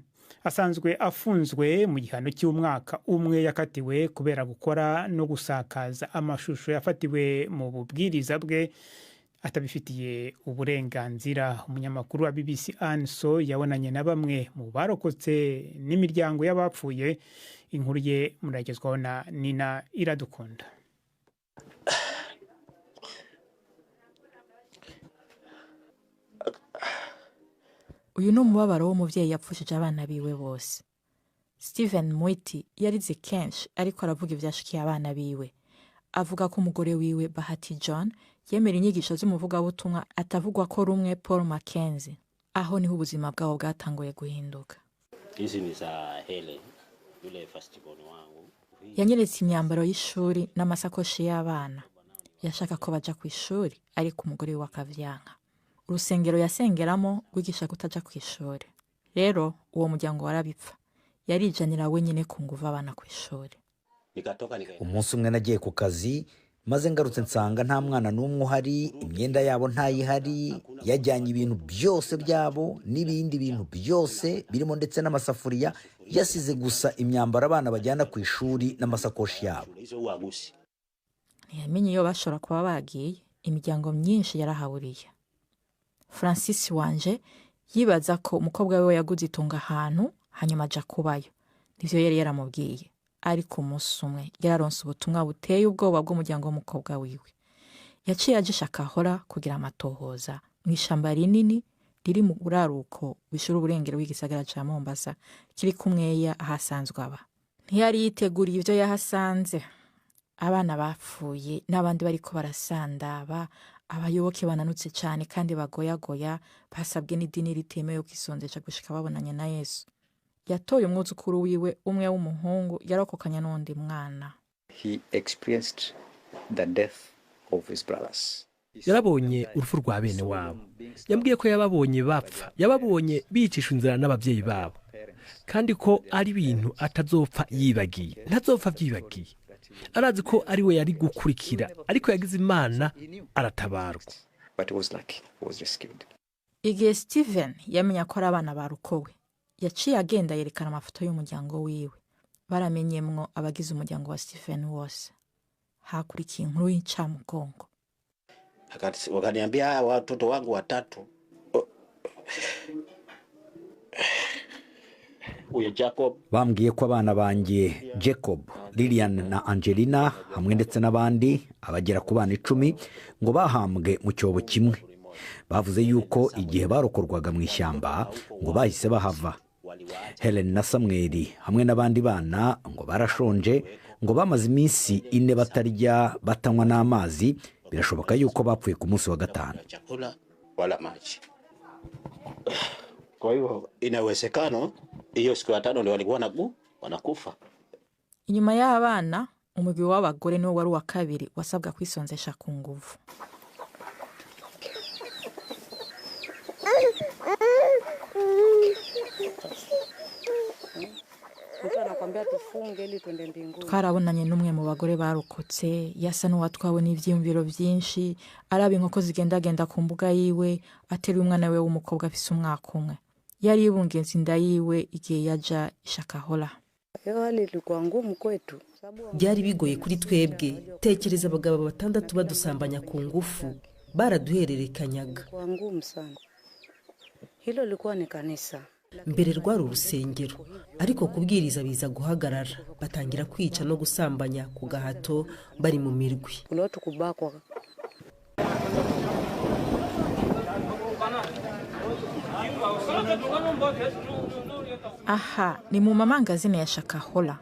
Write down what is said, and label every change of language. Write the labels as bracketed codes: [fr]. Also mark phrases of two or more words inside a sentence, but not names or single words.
[rn] Asanzwe afunzwe mu gihano cy'umwaka umwe yakatiwe kubera gukora no gusakaza amashusho yafatiwe mu bubwiriza bwe atabifitiye uburenganzira. Umunyamakuru wa BBC Anso yabonanye na bamwe mu barokotse n'imiryango y'abapfuye. Inkuru ye muragezwaho na Nina Iradukunda. Uyu ni umubabaro w'umuvyeyi yapfushije abana biwe bose. Stephen Mwiti yarize kenshi ariko aravuga ivyashikiye abana biwe. Avuga ko umugore wiwe Bahati John yemera inyigisho z'umuvugabutumwa atavugwa ko rumwe Paul Mackenzie. Aho niho ubuzima bwabo bwatanguye guhinduka. [sw] Hizi ni za Helen yule firstborn wangu. [rn] Yanyeretse imyambaro y'ishuri n'amasakoshi y'abana. Yashaka ko baja ku ishuri ariko umugore we akavyanka. Urusengero yasengeramo rwigisha kutaja ku ishuri. Rero uwo muryango warabipfa. Yarijanira wenyine ku nguvu abana ku ishuri. Umunsi umwe nagiye ku kazi maze ngarutse nsanga nta mwana n'umwe uhari, imyenda yabo ntayihari, yajyanye ibintu byose byabo n'ibindi bintu byose birimo ndetse n'amasafuriya, yasize gusa imyambaro abana bajyana ku ishuri n'amasakoshi yabo. Ntiyamenye iyo bashobora kuba bagiye, imiryango myinshi yarahaburiye. Francis Wanje yibaza ko umukobwa we yaguze itunga ahantu hanyuma aja kubayo. Nivyo yari yaramubwiye. Ariko umunsi umwe yararonse ubutumwa buteye ubwoba bw'umuryango w'umukobwa wiwe. Yaciye agisha akahora kugira amatohoza mu ishamba rinini riri mu buraruko bishura uburengero w'igisagara ca Mombasa kiri kumweya ahasanzwe aba. Ntiyari yiteguriye ivyo yahasanze. Abana bapfuye n'abandi bariko barasandaba, abayoboke bananutse cyane kandi bagoyagoya, basabwe n'idini ritemewe kwisondesha gushika babonanye na Yesu. Yatoye umwuzukuru wiwe umwe w'umuhungu yarokokanya n'undi mwana. [en] He experienced the death of his brothers. [rn] Yarabonye urupfu rwa bene wabo. Yambwiye ko yababonye bapfa, yababonye bicishwa inzara n'abavyeyi babo, kandi ko ari ibintu atazopfa yibagiye, ntazopfa vyibagiye. Arazi ko ari we yari gukurikira, ariko yagize Imana aratabarwa. [en] But it was like he was rescued. [rn] Igihe Stephen yamenya ko ari abana barukowe, yaciye agenda yerekana amafoto y'umuryango wiwe. Baramenyemwo abagize umuryango wa Stephen wose. Hakurikiye inkuru y'incamugongo. [sw] Wakaniambia watoto wangu 3. [rn] Uyu Jacob. Bambwiye ko abana banjye Jacob, Lilian na Angelina hamwe ndetse n'abandi abagera ku bana 10 ngo bahambwe mu cyobo kimwe. Bavuze yuko igihe barokorwaga mu ishyamba ngo bahise bahava. Helen na Samuel hamwe n'abandi bana ngo barashonje, ngo bamaze iminsi 4 batarya batanywa n'amazi, birashoboka yuko bapfuye ku munsi wa 5. [sw] Chakula wala maji. Kwa hiyo inawezekana hiyo siku ya 5 ndio walikuwa wanakufa. [rn] Inyuma y'abana, umugwi w'abagore niwo wari wa kabiri wasabwa kwisonzesha ku nguvu. Twarabonanye n'umwe mu bagore barokotse, yasa n'uwatwawe n'ivyiyumviro byinshi, araba inkoko zigendagenda ku mbuga yiwe, ateruye umwana we w'umukobwa afise umwaka umwe. yari yibungenze inda yiwe igihe yaja Shakahola. Byari bigoye kuri twebwe. Tekereza abagabo 6 badusambanya ku ngufu, baraduhererekanyaga. [sw] Hilo lilikuwa ni kanisa. [rn] Mbere rwari urusengero, ariko kubwiriza biza guhagarara, batangira kwica no gusambanya ku gahato bari mu mirwi. Aha ni mu mamangazine ya Shakahola.